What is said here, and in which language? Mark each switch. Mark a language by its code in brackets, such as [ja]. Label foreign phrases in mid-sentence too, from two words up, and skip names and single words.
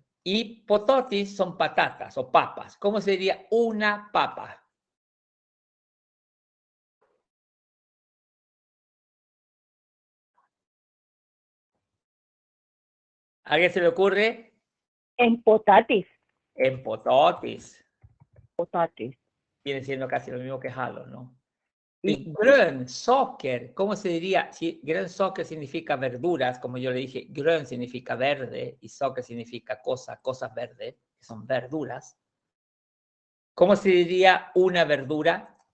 [es] Y pototis son patatas o papas. ¿Cómo se diría una papa? ¿A alguien se le ocurre? [sv] En potatis. En pototis. Potatis. [es] Viene siendo casi lo mismo que halo, ¿no? Y grönsaker, ¿cómo se diría? Si grönsaker significa verduras, como yo le dije, grön significa verde y saker significa cosas verdes, que son verduras. ¿Cómo se diría una verdura?